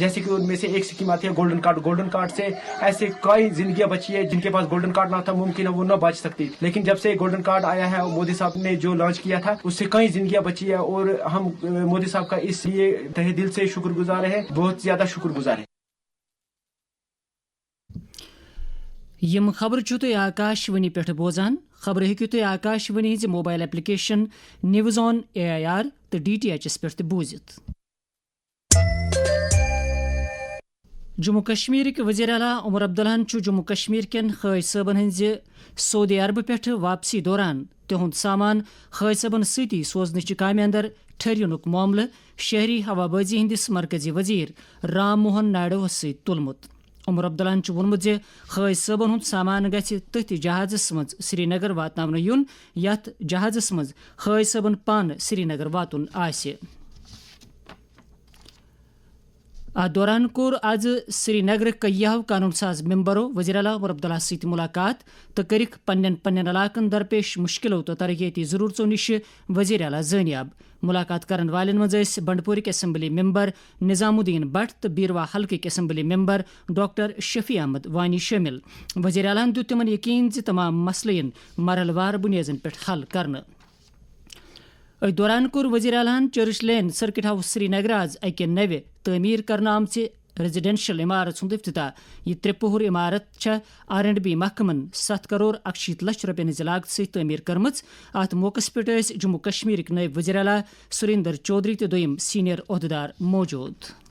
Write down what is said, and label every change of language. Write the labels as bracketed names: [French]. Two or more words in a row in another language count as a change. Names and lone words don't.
[Urdu] جیسے کہ ان میں سے ایک اسکیم آتی ہے گولڈن کارڈ۔ گولڈن کارڈ سے ایسے کئی زندگیاں بچی ہے جن کے پاس گولڈن کارڈ نہ تھا، ممکن ہے وہ نہ بچ سکتی، لیکن جب سے گولڈن کارڈ آیا ہے مودی صاحب نے جو لانچ کیا تھا اس سے کئی زندگیاں بچی ہے، اور ہم مودی صاحب کا اس لیے تہ دل سے شکر گزار ہیں، بہت زیادہ شکر گزار ہے۔ [Kashmiri] یم خبر چھو تھی آکاشوانی پہ بوزان۔ خبر ہیکو تھی آکاشوانی ہز موبائل ایپلیکیشن نیوز آن AIR تو DTH پہ بوزت۔ جموں کشمیر کے وزیر اعلیٰ عمر عبداللہ چھ جموں کشمیر کن خاج صٲبن ہز سعودی عرب پہ واپسی دوران تہند سامان خاج صٲبن ستی سوزنچ کامہ اندر ٹھہرنک معاملہ شہری ہوا بازی ہندس مرکزی وزیر رام موہن نائیڈوس ست تلمت۔ عمر عبداللہ چھ وونمت زِ خاج صٲبن ہند سامان گژھِ تٔتھۍ جہازس مز سری نگر واتناونہٕ یُن یتھ جہازس مز خاج صٲبن پانہٕ سری نگر واتُن آسہِ۔ ات دوران کور آز سری نگر کیاہو قانون ساز ممبرو وزیر اعلیٰ عمر عبداللہ ست ملاقات تو کرک پنن علاقن درپیش مشکلوں تو ترقیاتی ضرورتوں نش وزیر اعلیٰ زانیاب۔ ملاقات کرن والن مز بنڈپورک اسمبلی ممبر نظام الدین بٹ تو بیروا حلقہ اسمبلی ممبر ڈاکٹر شفیع احمد وانی شامل۔ وزیر اعلیٰ دیت تمن یقین ز تمام مسلین مرحلہ وار بنیادن پہ حل کرنا۔ دوران کور وزیر اعلیٰ چرچ لین سرکٹ ہاؤس سری نگر آز اکہ نوِ تعمیر کرنا آمژ ریزیڈینشل عمارت ہند افتتاح۔ یہ 3 پوہر عمارت R&B محکمن 7 کروڑ 61 لچھ رۄپین ہز لاگت ست تعمیر کرمژ۔ ات موقع پہ جموں کشمیر نائب وزیر اعلیٰ سریندر چودھری تو دویم سینئر عہدیدار موجود۔